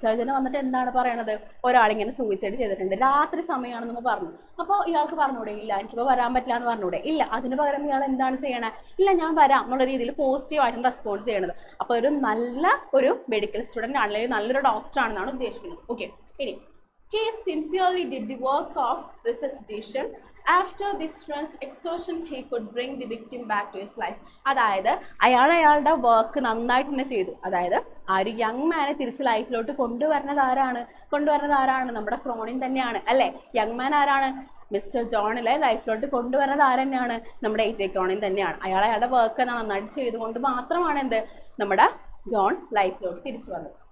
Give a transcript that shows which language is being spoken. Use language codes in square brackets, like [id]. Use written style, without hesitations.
[ml] സർജന് വന്നിട്ട് എന്താണ് പറയണത്, ഒരാളിങ്ങനെ സൂയിസൈഡ് ചെയ്തിട്ടുണ്ട്, രാത്രി സമയമാണെന്ന് പറഞ്ഞു. അപ്പോൾ ഇയാൾക്ക് പറഞ്ഞൂടെ, ഇല്ല എനിക്കിപ്പോൾ വരാൻ പറ്റില്ല എന്ന് പറഞ്ഞൂടെ? ഇല്ല, അതിന് പകരം ഇയാൾ എന്താണ് ചെയ്യണേ, ഇല്ല ഞാൻ വരാം എന്നുള്ള രീതിയിൽ പോസിറ്റീവായിട്ടും റെസ്പോണ്ട് ചെയ്യണത്. അപ്പോൾ ഒരു നല്ല ഒരു മെഡിക്കൽ സ്റ്റുഡൻ്റ് ആണെങ്കിൽ നല്ലൊരു ഡോക്ടറാണെന്നാണ് ഉദ്ദേശിക്കുന്നത്. [en] Okay, ഇനി he sincerely did the work of resuscitation. After the stress exertions he could bring the victim back to his life. [ml] അതായത് അയാളുടെ വർക്ക് നന്നായിട്ട് തന്നെ ചെയ്തു. അതായത് ആ ഒരു യങ് മാനെ തിരിച്ച് ലൈഫിലോട്ട് കൊണ്ടുവരുന്നത് ആരാണ്? നമ്മുടെ ക്രോണിൻ തന്നെയാണ് അല്ലേ. യങ് മാൻ ആരാണ്? മിസ്റ്റർ ജോണിലെ ലൈഫിലോട്ട് കൊണ്ടുവരുന്നത് ആരെന്നെയാണ്? നമ്മുടെ AJ ക്രോണിൻ തന്നെയാണ്. അയാളുടെ വർക്ക് നന്നായിട്ട് ചെയ്തുകൊണ്ട് മാത്രമാണ് എന്ത് നമ്മുടെ ജോൺ ലൈഫിലോട്ട് തിരിച്ചു വന്നത്.